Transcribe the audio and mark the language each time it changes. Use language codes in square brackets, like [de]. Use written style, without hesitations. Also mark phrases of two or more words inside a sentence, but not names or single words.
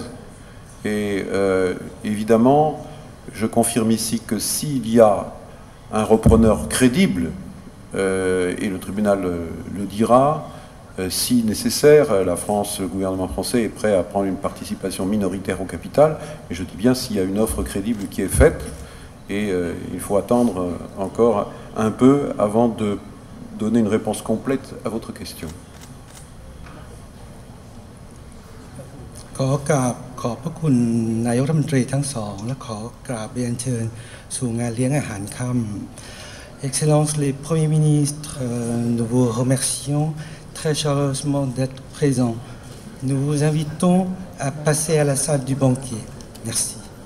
[fr] Et évidemment, je confirme ici que s'il y a un repreneur crédible, et le tribunal le dira, si nécessaire, la France, le gouvernement français est prêt à prendre une participation minoritaire au capital, et je dis bien s'il y a une offre crédible qui est faite, et il faut attendre encore un peu avant de donner une réponse complète à votre question. [th] ขอกราบขอบพระคุณนายกรัฐมนตรีทั้งสองและขอกราบเรียนเชิญสู่งานเลี้ยงอาหารค่ำ [fr] Excellences les premiers ministres, nous vous remercions très chaleureusement d'être présents. Nous vous invitons à passer à la salle du banquet. Merci.